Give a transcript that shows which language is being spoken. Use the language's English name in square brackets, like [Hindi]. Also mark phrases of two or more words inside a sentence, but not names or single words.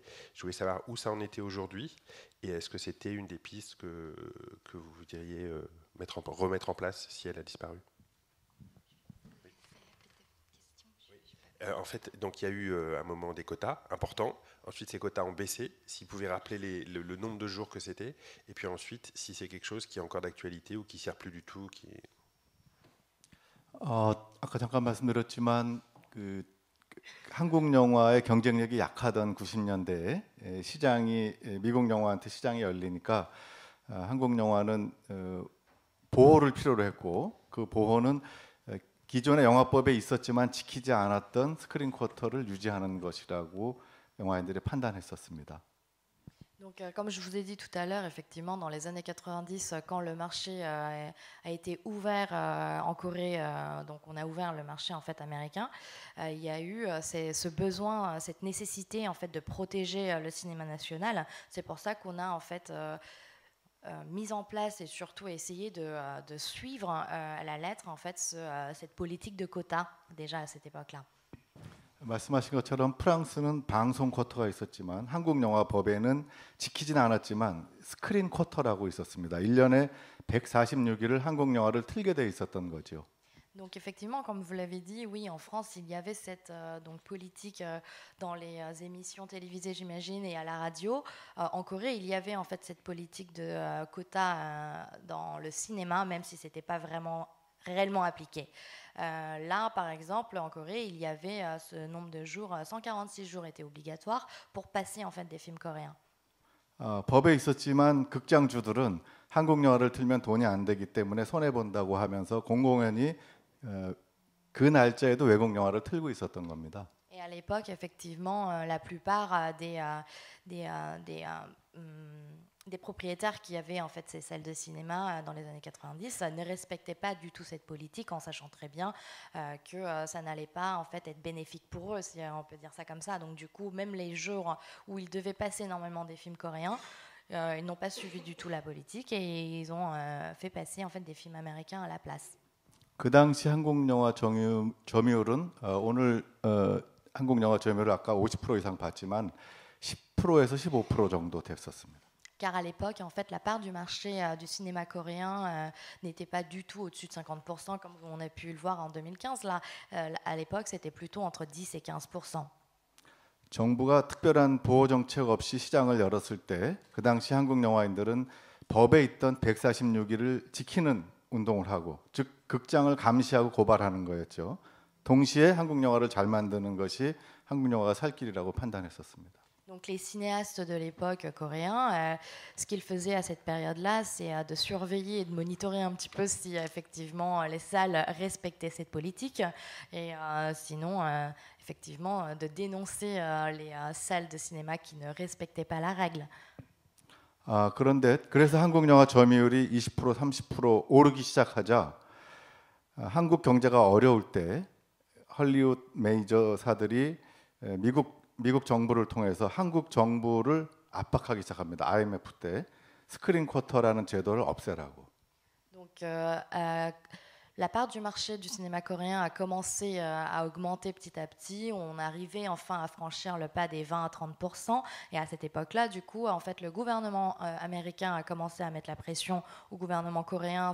[French] Je voulais savoir où ça en était aujourd'hui, et est-ce que c'était une des pistes que vous voudriez remettre en place si elle a disparu? En fait, donc il y a eu un moment des quotas importants. Ensuite, ces quotas ont baissé. Si vous pouvez rappeler le nombre de jours que c'était, et puis ensuite, si c'est quelque chose qui est encore d'actualité ou qui ne sert plus du tout, [Korean] 아까 잠깐 말씀드렸지만 그 한국 영화의 경쟁력이 약하던 90년대에 시장이 미국 영화한테 시장이 열리니까 한국 영화는 보호를 필요로 했고 그 보호는 기존의 영화법에 있었지만 지키지 않았던 스크린 쿼터를 유지하는 것이라고 영화인들이 판단했었습니다. [French] Donc, comme je vous ai dit tout à l'heure, effectivement, dans les années 90, quand le marché a été ouvert en Corée, donc on a ouvert le marché en fait américain, il y a eu ce besoin, cette nécessité en fait de protéger le cinéma national. C'est pour ça qu'on a en fait mise en place et surtout essayé de suivre à la lettre en fait cette politique de quotas déjà à cette époque-là. [Korean] 말씀하신 것처럼 프랑스는 방송 쿼터가 있었지만 한국 영화 법에는 지키지는 않았지만 스크린 쿼터라고 있었습니다. 1년에 146일을 한국 영화를 틀게 돼 있었던 거죠. [French] Donc effectivement, comme vous l'avez dit, oui, en France, il y avait cette donc politique dans les émissions télévisées, j'imagine, et à la radio. En Corée, il y avait en fait cette politique de quota dans le cinéma, même si c'était pas vraiment réellement appliqué. Là, par exemple, en Corée, il y avait ce nombre de jours, 146 jours étaient obligatoires pour passer en fait des films coréens. [Korean] 법에 있었지만 극장주들은 한국 영화를 틀면 돈이 안 되기 때문에 손해 본다고 하면서 공공연히 그 날짜에도 외국 영화를 틀고 있었던 겁니다. [French] Et à l'époque, effectivement, la plupart des propriétaires qui avaient en fait ces salles de cinéma dans les années 90 ne respectaient pas du tout cette politique en sachant très bien que ça n'allait pas en fait être bénéfique pour eux, si on peut dire ça comme ça. Donc du coup, même les jours où ils devaient passer énormément des films coréens, ils n'ont pas suivi du tout la politique et ils ont fait passer en fait des films américains à la place. [Korean] 그 당시 한국 영화 점유율은 오늘 한국 영화 점유율 아까 50% 이상 봤지만 10%에서 15% 정도 됐었습니다. [French] Car à l'époque, en fait, la part du marché du cinéma coréen n'était pas du tout au-dessus de 50%, comme on a pu le voir en 2015. Là, à l'époque, c'était plutôt entre 10 et 15%. [Korean] 정부가 특별한 보호 정책 없이 시장을 열었을 때 그 당시 한국 영화인들은 법에 있던 146일을 지키는 운동을 하고, 즉 극장을 감시하고 고발하는 거였죠. 동시에 한국 영화를 잘 만드는 것이 한국 영화가 살 길이라고 판단했었습니다. [French] Donc les cinéastes de l'époque coréens, ce qu'ils faisaient à cette période-là, c'est de surveiller et de monitorer un petit peu si effectivement les salles respectaient cette politique, et sinon effectivement de dénoncer les salles de cinéma qui ne respectaient pas la règle. [Korean] 그런데 그래서 한국 영화 점유율이 20% 30% 오르기 시작하자 한국 경제가 어려울 때 헐리우드 메이저사들이 미국 정부를 통해서 한국 정부를 압박하기 시작합니다. IMF 때 스크린 쿼터라는 제도를 없애라고. [French] Donc la part du marché du cinéma coréen a commencé à augmenter petit à petit. On arrivait enfin à franchir le pas des 20 à 30%. Et à cette époque-là, du coup, en fait, le gouvernement américain a commencé à mettre la pression au gouvernement coréen.